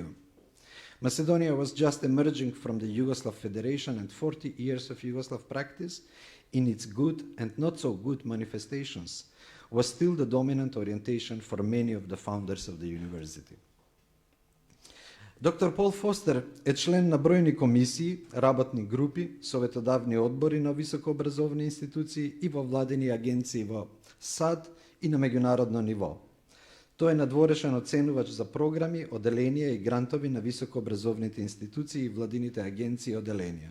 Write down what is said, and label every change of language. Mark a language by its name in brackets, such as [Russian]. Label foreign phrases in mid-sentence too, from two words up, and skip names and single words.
[English] Macedonia was just emerging from the Yugoslav Federation, and 40 years of Yugoslav practice, in its good and not so good manifestations, was still the dominant orientation for many of the founders of the university. [Macedonian] Dr. Paul Foster е член на бройни комисии, работни групи, советодавни одбори на високообразовни институции и во владени агенции во САД и на меѓународно ниво. Тој е надворешен оценувач за програми, оделенија и грантови на високообразовните институции и владините агенции и оделенија.